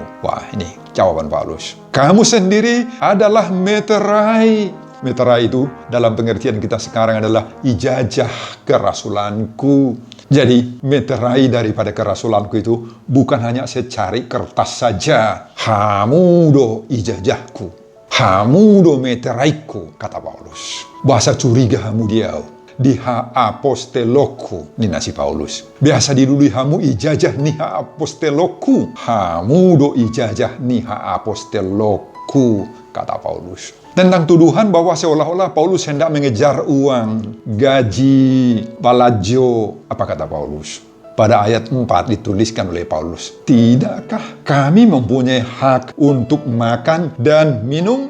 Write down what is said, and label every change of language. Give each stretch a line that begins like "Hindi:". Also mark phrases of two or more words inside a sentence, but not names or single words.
Indonesian: Wah, ini jawaban Paulus. Kamu sendiri adalah meterai. Meterai itu dalam pengertian kita sekarang adalah ijazah kerasulanku. Jadi, meterai daripada kerasulanku itu bukan hanya secari kertas saja.
Batak Toba: Hamudo ijazahku. Hamudo meteraiku,
Indonesian: kata Paulus.
Batak Toba: Bahasa curiga hamu dia. Di haaposteloku, ini nasi Paulus. Biasa didului hamu ijazah ni haaposteloku. Hamudo ijazah ni haaposteloku,
Indonesian: kata Paulus. Tentang tuduhan bahwa seolah-olah Paulus hendak mengejar uang, gaji, balajo. Apa kata Paulus? Pada ayat 4 dituliskan oleh Paulus, tidakkah kami mempunyai hak untuk makan dan minum?